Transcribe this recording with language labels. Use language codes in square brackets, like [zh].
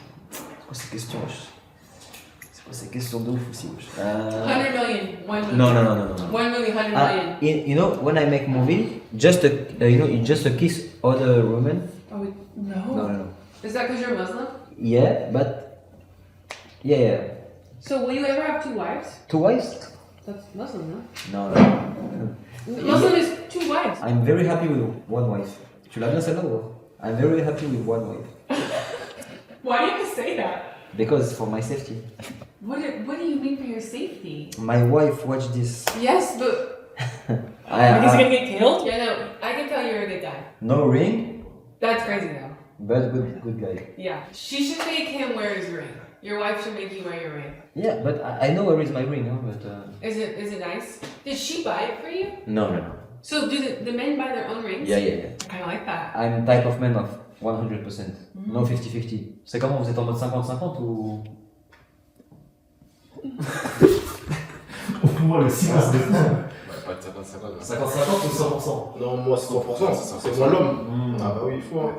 [fr] C'est quoi ces questions wesh? C'est quoi ces questions de ouf aussi wesh? [en] 100 million, 1 million. No. 1 million, 100 million. You know, when I make movie, just a, you know, you just a kiss other women. Oh, no. No. Is that because you're Muslim? Yeah, but yeah. So will you ever have 2 wives? 2 wives? That's Muslim, No. no? Muslim is 2 wives. I'm very happy with one wife. Tu l'as bien celle-là ou? I'm very happy with one wife. Why do you have to say that? Because for my safety. What do you mean for your safety? My wife watched this. Yes, but I, gonna get killed? Yeah, no, I can tell you're a good guy. no ring, That's crazy though. but good guy. Yeah, she should make him wear his ring. Your wife should make you wear your ring. Yeah, but I know where is my ring, huh? But Is it nice? Did she buy it for you? no. So do the men buy their own rings? Yeah. I kind of like that. I'm type of man of 100%. No 50-50. C'est comment, vous êtes en mode 50-50 ou? [fr] Moi, le silence de femme. Pas de 50-50. 50-50 ou 100%? Non, moi, c'est 100%. C'est moi l'homme. Ah bah oui, il faut. Hein.